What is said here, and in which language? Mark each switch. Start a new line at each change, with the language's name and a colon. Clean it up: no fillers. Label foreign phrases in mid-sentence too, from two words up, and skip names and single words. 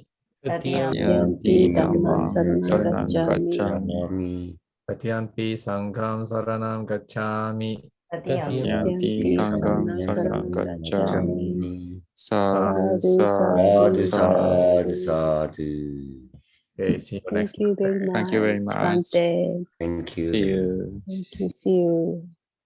Pali: Tutiyampi dhammam saranam gacchami. Tutiyampi sangham saranam gacchami. Tutiyampi sangham saranam gacchami. Sadhu, Sadhu, sadhu, sadhu, sadhu. sadhu.
English: Okay, see you next. Thank you very much. Thank you very much. Bhante. Thank you. See you. Thank you. See you.